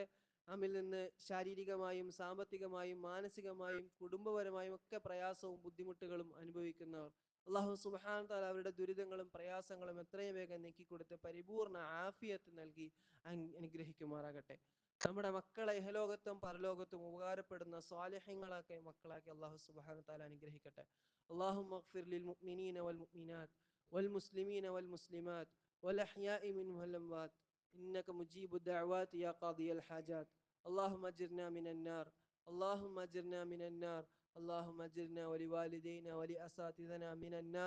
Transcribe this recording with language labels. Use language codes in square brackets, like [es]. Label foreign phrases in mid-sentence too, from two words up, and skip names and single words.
[ml] നമ്മിൽ നിന്ന് ശാരീരികമായും സാമ്പത്തികമായും മാനസികമായും കുടുംബപരമായും ഒക്കെ പ്രയാസവും ബുദ്ധിമുട്ടുകളും അനുഭവിക്കുന്നവർ, [ar] الله سبحانه وتعالى [ml] അവരുടെ ദുരിതങ്ങളും പ്രയാസങ്ങളും എത്രയും വേഗം നീക്കിക്കൊടുത്ത് പരിപൂർണ ആഫിയത്ത് നൽകി അനുഗ്രഹിക്കുമാറാകട്ടെ. നമ്മുടെ മക്കളെ ഇഹലോകത്തും പരലോകത്തും ഉപകാരപ്പെടുന്ന സ്വാലിഹ്യങ്ങളാക്കി മക്കളാക്കി [ar] الله سبحانه وتعالى [ml] അനുഗ്രഹിക്കട്ടെ. [ar] اللهم اغفر للمؤمنين والمؤمنات والمسلمين والمسلمات والأحياء منهم والأموات إنك مجيب الدعوات يا قاضي الحاجات. اللهم أجرنا من النار، اللهم أجرنا من النار، اللهم أجرنا ولوالدينا ولأساتذتنا من النار.